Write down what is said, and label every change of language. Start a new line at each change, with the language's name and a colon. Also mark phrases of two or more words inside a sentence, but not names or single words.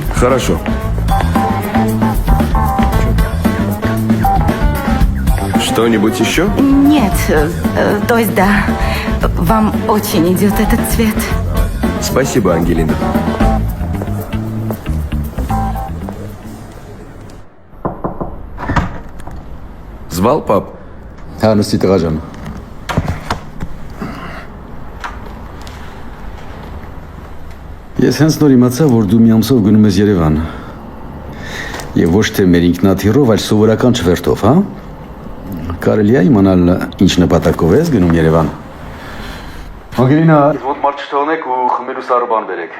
Russian: Хорошо. Что-нибудь еще? Нет, то есть да. Вам очень идет этот цвет. Спасибо, Ангелина. Звал пап?
Armenian: Հա, նստի տղա ջան։ Ես հենց նոր իմացա, որ դու մի ամսով գնում ես Երևան։ Եվ ոչ թե մեր ինքնաթիռով, այլ սովորական չվերթով, հա։ Կարելի է իմանալ ինչ նպատակով ես գնում Երևան։ Անգելինա, ոնց մարդ չթողնեք ու խմելու սառը բան բերեք։